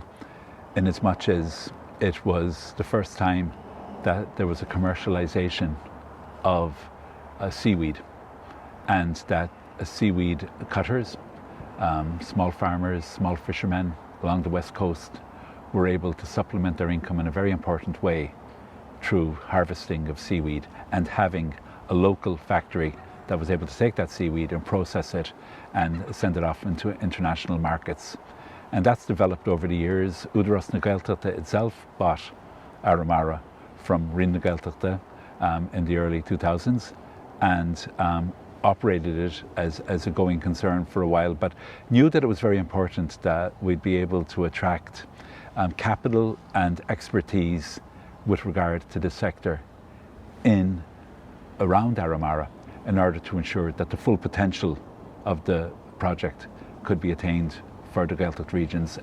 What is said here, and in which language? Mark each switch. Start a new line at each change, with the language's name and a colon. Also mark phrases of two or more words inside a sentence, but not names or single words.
English: in as much as it was the first time that there was a commercialization of seaweed, and that seaweed cutters, small farmers, small fishermen along the west coast were able to supplement their income in a very important way through harvesting of seaweed and having a local factory that was able to take that seaweed and process it and send it off into international markets. And that's developed over the years. Údarás na Gaeltachta itself bought Arramara from Rin na Gaeltachta in the early 2000s and operated it as a going concern for a while, but knew that it was very important that we'd be able to attract capital and expertise with regard to the sector around Arramara in order to ensure that the full potential of the project could be attained for the Gaeltacht regions.